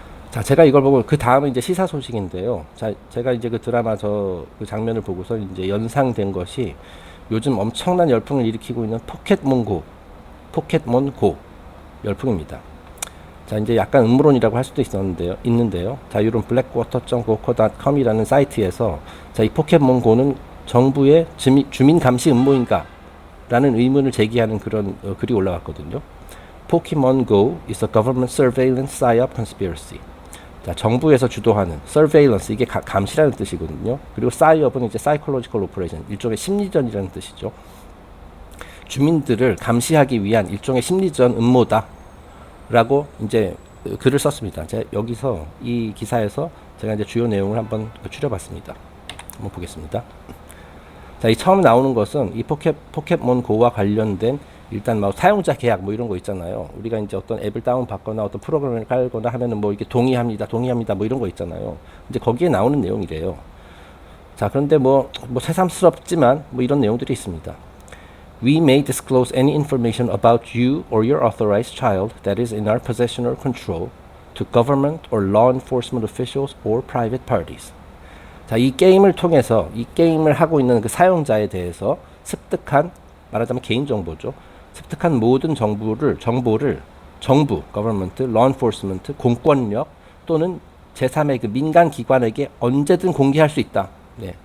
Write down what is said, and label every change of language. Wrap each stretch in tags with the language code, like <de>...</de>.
<ko>자, 제가 이걸 보고 그 다음은 이제 시사 소식인데요. 자, 제가 이제 그 드라마 그 장면을 보고서 이제 연상된 것이 요즘 엄청난 열풍을 일으키고 있는 포켓몬고 열풍입니다. 자, 이제 약간 음모론이라고 할 수도 있는데요. 자유로운 blackwater.goko.com이라는 사이트에서 자, 이 포켓몬고는 정부의 주민 감시 음모인가? 라는 의문을 제기하는 그런 글이 올라왔거든요.</ko> <en>Pokemon Go is a government surveillance psyop conspiracy.</en> <ko>자, 정부에서 주도하는 surveillance, 이게 감시라는 뜻이거든요. 그리고 psyop은 이제 psychological operation, 일종의 심리전이라는 뜻이죠. 주민들을 감시하기 위한 일종의 심리전 음모다. 라고 이제 글을 썼습니다. 제가 여기서 이 기사에서 제가 이제 주요 내용을 한번 추려봤습니다. 한번 보겠습니다. 자, 이 처음 나오는 것은 이 포켓몬 고와 관련된 일단 뭐 사용자 계약 뭐 이런 거 있잖아요. 우리가 이제 어떤 앱을 다운 받거나 어떤 프로그램을 깔거나 하면은 뭐 이렇게 동의합니다 뭐 이런 거 있잖아요. 이제 거기에 나오는 내용이래요. 자, 그런데 뭐 새삼스럽지만 뭐 이런 내용들이 있습니다.</ko> <en>We may disclose any information about you or your authorized child that is in our possession or control to government or law enforcement officials or private parties.</en> <ko>자, 이 게임을 통해서 이 게임을 하고 있는 그 사용자에 대해서 습득한, 말하자면 개인정보죠. 습득한 모든 정보를 정부, government, law enforcement, 공권력 또는 제3의 그 민간 기관에게 언제든 공개할 수 있다. 네.</ko>